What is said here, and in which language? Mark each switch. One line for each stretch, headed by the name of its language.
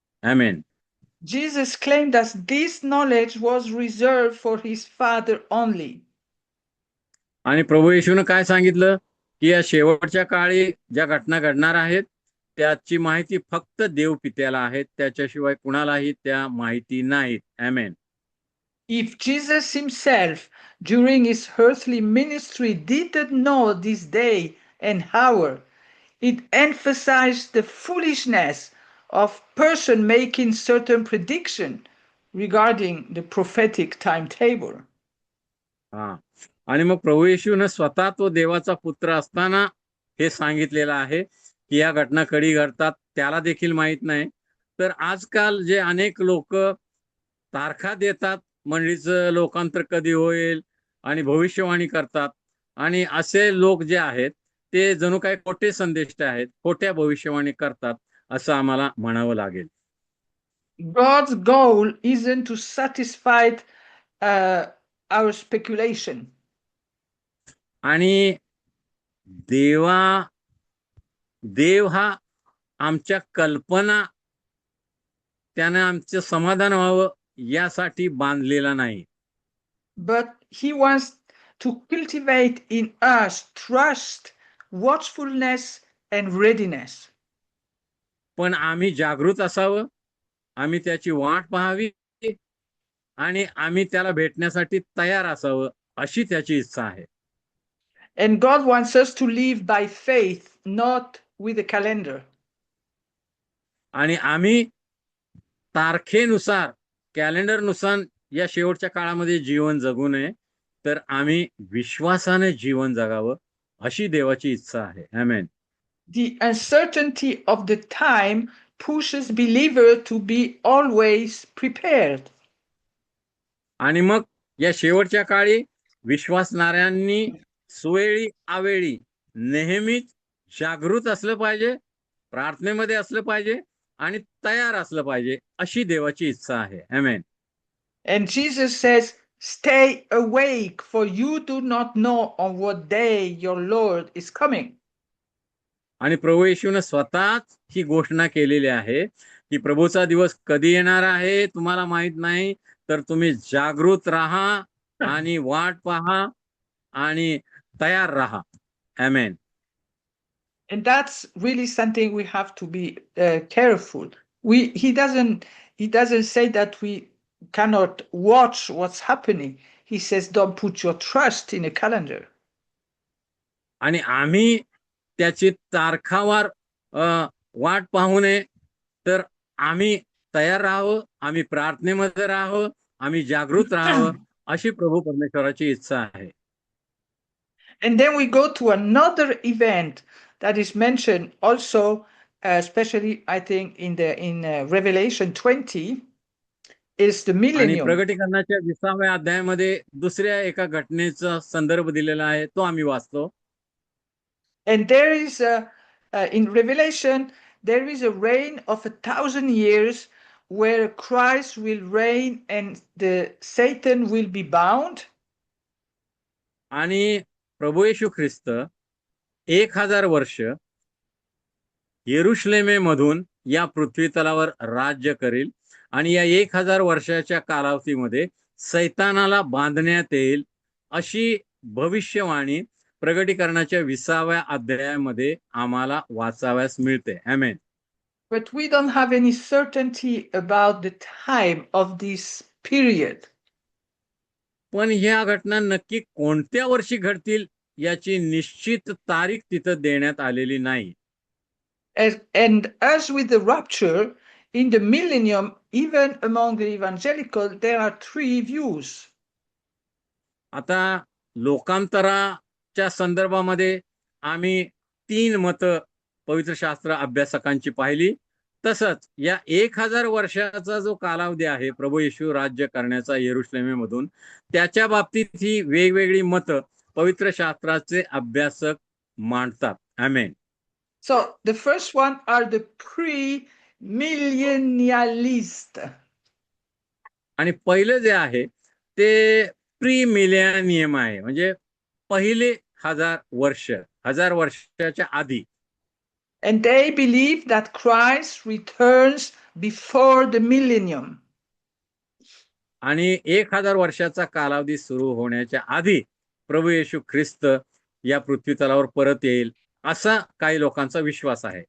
Marathi: Amen.
English: Jesus claimed that this knowledge was reserved for his Father only.
Marathi: आणि प्रभू येशूनं काय सांगितलं की या शेवटच्या काळी ज्या घटना घडणार आहेत त्याची माहिती फक्त देव पित्याला आहे, त्याच्याशिवाय कुणालाही त्या माहिती नाहीत. आमेन.
English: If Jesus himself during his earthly ministry didn't know this day and hour, it emphasized the foolishness of person making certain prediction regarding the prophetic timetable.
Marathi: हा, आणि मग प्रभू येशूनं स्वतः तो देवाचा पुत्र असताना हे सांगितलेलं आहे की या घटना कधी घडतात त्याला देखील माहित नाही. तर आजकाल जे अनेक लोक तारखा देतात, मंडळीचं लोकांतर कधी होईल आणि भविष्यवाणी करतात, आणि असे लोक जे आहेत ते जणू काही खोटे संदेष्ट आहेत, खोट्या भविष्यवाणी करतात असं आम्हाला म्हणावं लागेल.
English: God's goal isn't to satisfy our speculation.
Marathi: आणि देव हा आमच्या कल्पना त्याने आमचं समाधान व्हावं यासाठी बांधलेला नाही.
English: But he wants to cultivate in us trust, watchfulness and readiness.
Marathi: पण आम्ही जागृत असावं, आम्ही त्याची वाट पाहावी आणि आम्ही त्याला भेटण्यासाठी तयार असावं अशी त्याची इच्छा आहे.
English: And God wants us to live by faith, not with a calendar.
Marathi: आणि आम्ही तारखेनुसार, कॅलेंडरनुसार या शेवटच्या काळामध्ये जीवन जगू नये, तर आम्ही विश्वासाने जीवन जगावं अशी देवाची इच्छा आहे. आमेन.
English: The uncertainty of the time pushes believer to be always prepared.
Marathi: आणि मग या शेवटच्या काळी विश्वासणाऱ्यांनी सुवेळी अवेळी नेहमीच जागृत असलं पाहिजे, प्रार्थनेमध्ये असलं पाहिजे आणि तयार असलं पाहिजे अशी देवाची इच्छा आहे. आमेन.
English: And Jesus says, stay awake, for you do not know on what day your Lord is coming.
Marathi: आणि प्रभू येशूने स्वतःच ही घोषणा केलेली आहे की प्रभूचा दिवस कधी येणार आहे तुम्हाला माहित नाही, तर तुम्ही जागृत राहा आणि वाट पहा आणि तयार राहा. आमेन.
English: And that's really something we have to be careful. He doesn't say that we cannot watch what's happening. He says, don't put your trust in a calendar.
Marathi: आणि आम्ही त्याची तारखावर वाट पाहू नये, तर आम्ही तयार राहावं, आम्ही प्रार्थनेमध्ये राहावं, आम्ही जागृत राहावं अशी प्रभू परमेश्वराची इच्छा आहे.
English: And then we go to another event that is mentioned also, especially I think in Revelation 20, is the
Marathi: आणि
English: millennium.
Marathi: प्रगटीकरणाच्या 20व्या अध्यायामध्ये दुसऱ्या एका घटनेचा संदर्भ दिलेला आहे, तो आम्ही वाचतो.
English: And there is in Revelation, there is a reign of 1,000 years where Christ will reign and the Satan will be bound.
Marathi: आणि प्रभू येशू ख्रिस्त 1000 वर्ष येरुशलेमेमधून या पृथ्वी तलावर राज्य करेल आणि या 1000 वर्षाच्या कालावधीमध्ये सैतानाला बांधण्यात येईल अशी भविष्यवाणी प्रगटीकरणाच्या 20व्या अध्यायामध्ये आम्हाला वाचाव्यास मिळते. आमेन.
English: But we don't have any certainty about the time of this period.
Marathi: पण ह्या घटना नक्की कोणत्या वर्षी घडतील याची निश्चित तारीख तिथं देण्यात आलेली नाही.
English: And as with the rapture, in the millennium, even among the evangelical, there are three views.
Marathi: आता लोकांतराच्या संदर्भामध्ये आम्ही 3 मतं पवित्र शास्त्र अभ्यासकांची पाहिली. तसंच या 1000 वर्षाचा जो कालावधी आहे प्रभू येशू राज्य करण्याचा यरुशलेमेमधून, त्याच्या बाबतीत ही वेगवेगळी मतं पवित्र शास्त्राचे अभ्यासक मांडतात. आमेन.
English: So the first one are the pre-millennialist.
Marathi: आणि पहिलं जे आहे ते प्री मिलेनियम आहे, म्हणजे पहिले 1000 वर्षाच्या आधी.
English: And they believe that Christ returns before the millennium.
Marathi: आणि 1000 वर्षाचा कालावधी सुरू होण्याच्या आधी प्रभू येशू ख्रिस्त या पृथ्वी तलावर परत येईल असा काही लोकांचा विश्वास आहे.